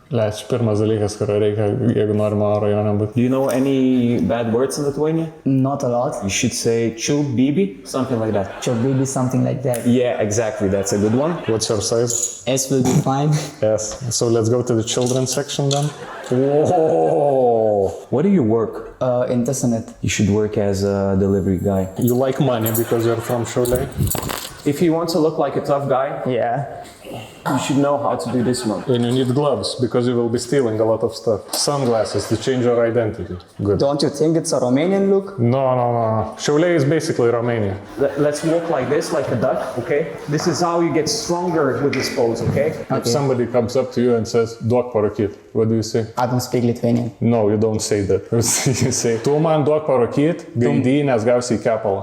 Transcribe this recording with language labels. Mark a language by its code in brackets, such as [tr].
[lt] Leis, pirmas dalykas, kurio reikia, jeigu nori mano rajone būti. [en] Do you know any bad words in Lithuania? Not a lot. You should say chilbibi, something like that. Chilbibi, something like that. Yeah, exactly. That's a good one. What's your size? S will be fine. Yes. So let's go to the children's section then. Whoa! Where do you work? Internet. You should work as a delivery guy. You like money because you're from Šiauliai? If you want to look like a tough guy, yeah, you should know how to do this one. And you need gloves because you will be stealing a lot of stuff. Sunglasses to change your identity. Good. Don't you think it's a Romanian look? No. Šiauliai is basically Romania. Let's walk like this, like a duck, okay? This is how you get stronger with this pose, okay? If somebody comes up to you and says, [lt] duok parūkyt, [en] what do you say? I don't speak Lithuanian. No, you don't say that. You say, [lt] tu man duok parūkyt, gaidy, nes gausi į kepalą.